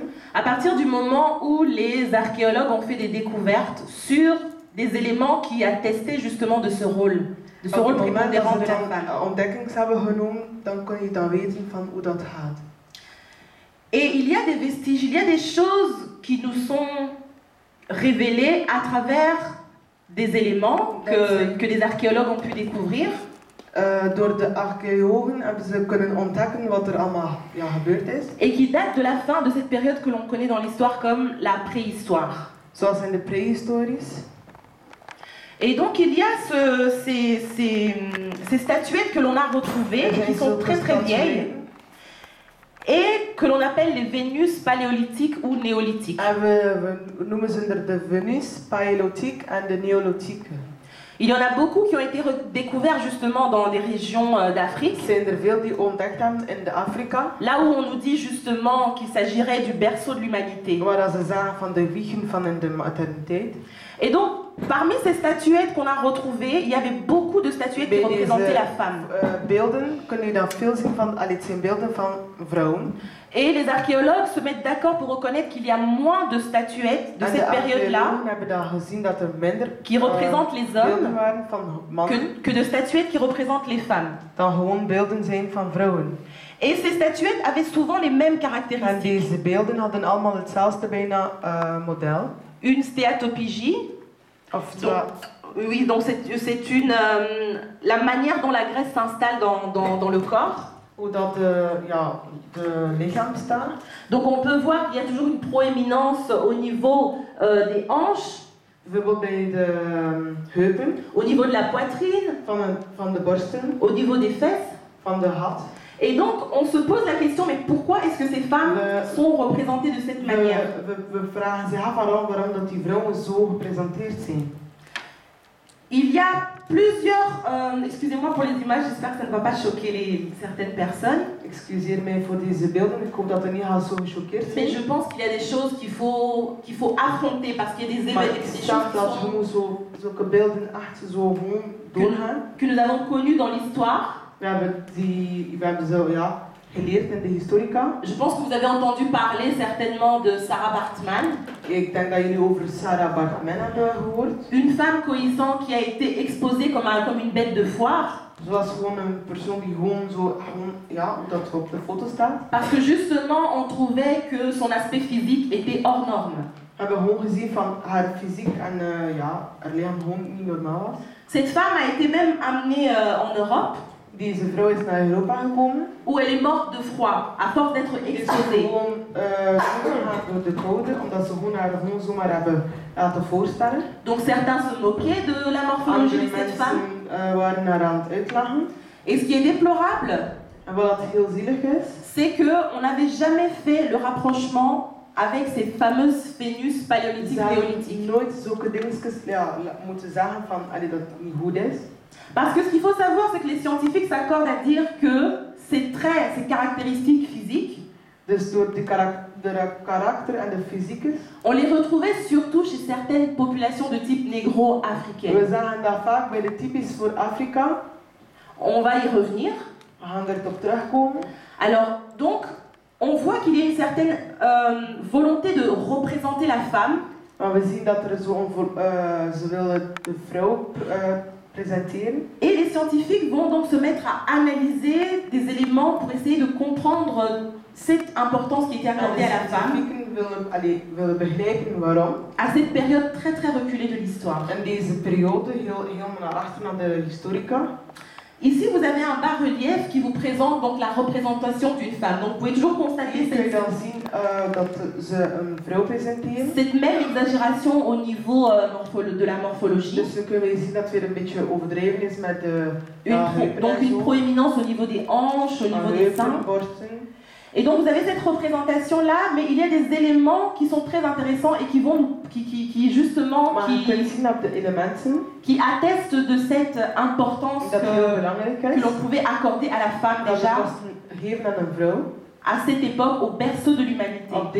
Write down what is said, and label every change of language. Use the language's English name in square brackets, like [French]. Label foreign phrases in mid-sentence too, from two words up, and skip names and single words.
[French] à partir du moment où les archéologues ont fait des découvertes sur des éléments qui attestaient justement de ce rôle [Dutch] Op het moment dat [French] prépondérant [Dutch] ze [French] de la [Dutch] dan [French] femme. [Dutch] ontdekkings hebben genomen, dan kun je dan weten van hoe dat gaat. [French] Et il y a des vestiges, il y a des choses qui nous sont révélées à travers des éléments que des archéologues ont pu découvrir. [Dutch] Door de archeologen hebben ze kunnen ontdekken wat er allemaal gebeurd is. [French] Et qui date de la fin de cette période que l'on connaît dans l'histoire comme la préhistoire. [Dutch] Zoals in de prehistories. [French] Et donc il y a ces statuettes que l'on a retrouvées, qui sont très très vieilles, et que l'on appelle les Vénus paléolithiques ou néolithiques. [Dutch] En we noemen ze de Venus, paléolithique en de néolithique. [French] Il y en a beaucoup qui ont été découverts justement dans des régions d'Afrique. [Dutch] Zijn er veel die ontdekt hebben in de Afrika. [French] Là où on nous dit justement qu'il s'agirait du berceau de l'humanité. [Dutch] Waar ze zeggen van de wiegen van in de moderniteit. [French] Et donc, parmi ces statuettes qu'on a retrouvées, il y avait beaucoup de statuettes qui représentaient la femme. [Dutch] Beelden kun je dan veel zien van, het zijn beelden van vrouwen. [French] Et les archéologues se mettent d'accord pour reconnaître qu'il y a moins de statuettes de cette période-là qui représentent les hommes que de statuettes qui représentent les femmes. [Dutch] Dan gewoon beelden zijn van vrouwen. [French] Et ces statuettes avaient souvent les mêmes [Dutch] En [French] caractéristiques. [Dutch] deze beelden hadden allemaal hetzelfde bijna model. [French] Une stéatopigie. Oui, donc c'est une la manière dont la graisse s'installe dans le corps. [Dutch] Hoe dat de lichaam staat. [French] Donc on peut voir qu'il y a toujours une proéminence au niveau des hanches, [Dutch] Bijvoorbeeld bij de heupen, [French] au niveau de la poitrine, [Dutch] van de borsten, [French] au niveau des fesses. [Dutch] van de hat. [French] Et donc on se pose la question, mais pourquoi est-ce que ces femmes sont représentées de cette manière? [Dutch] We vragen zich af waarom dat die vrouwen zo gepresenteerd zijn. [French] Il y a plusieurs, excusez-moi pour les images, j'espère que ça ne va pas choquer certaines personnes. [Dutch] Excuseer mij voor deze beelden, ik hoop dat er niet al zo gechoqueerd zijn. [French] Mais je pense qu'il y a des choses qu'il faut affronter parce qu'il y a des événements, des choses [Dutch] zulke beelden echt zo gewoon doorgaan. [French] que nous avons connues dans l'histoire. [Dutch] We hebben ze geleerd in de historica. [French] Je pense que vous avez entendu parler certainement de Sarah Baartman. [Dutch] Ik denk dat jullie over Sarah Baartman hebben gehoord. [French] Une femme cohissant qui a été exposée comme une bête de foire. [Dutch] Zoals gewoon een persoon die gewoon zo, hoe dat op de foto staat. [French] Parce que justement on trouvait que son aspect physique était hors norme. [Dutch] We hebben gewoon gezien van haar fysiek en haar lichaam gewoon niet normaal was. [French] Cette femme a été même amenée en Europe. [Dutch] Deze vrouw is naar Europa gekomen. [French] Où elle est morte de froid, à force d'être exposée. [Dutch] Gewoon door de koude, omdat ze haar gewoon zomaar hebben laten voorstellen. [French] Donc certains se moquaient de la morphologie de cette femme. [Dutch] Waren haar aan het uitlachen. [French] Et ce qui est déplorable, [Dutch] en wat heel zielig is, [French] c'est qu'on n'avait jamais fait le rapprochement avec ces fameuses Vénus paléolithiques néolithiques. [Dutch] Nooit zulke dingetjes moeten zeggen van dat het niet goed is. [French] Parce que ce qu'il faut savoir, c'est que les scientifiques s'accordent à dire que ces traits, ces caractéristiques physiques, [Dutch] dus door de karakter en de fysiekes, [French] on les retrouvait surtout chez certaines populations de type négro-africaine. [Dutch] We zeggen dat vaak bij de typisch voor Afrika. [French] On va y revenir. [Dutch] We gaan erop terugkomen. [French] Alors, donc, on voit qu'il y a une certaine volonté de représenter la femme. [Dutch] Maar we zien dat er ze willen de vrouw présenteren. [French] Et les scientifiques vont donc se mettre à analyser des éléments pour essayer de comprendre cette importance qui était accordée à la femme. [Dutch] Willen begrijpen waarom. [French] À cette période très très reculée de l'histoire. [Dutch] En deze periode helemaal naar achter naar de historica. [French] Ici, vous avez un bas-relief qui vous présente donc la représentation d'une femme. Donc, vous pouvez toujours constater cette même exagération au niveau de la morphologie. [Dutch] Dus kunnen we zien dat weer een beetje overdreven is met [French] donc une proéminence au niveau des hanches, au niveau des seins. Et donc vous avez cette représentation là, mais il y a des éléments qui sont très intéressants et qui justement qui attestent de cette importance que l'on pouvait accorder à la femme déjà à cette époque, au berceau de l'humanité.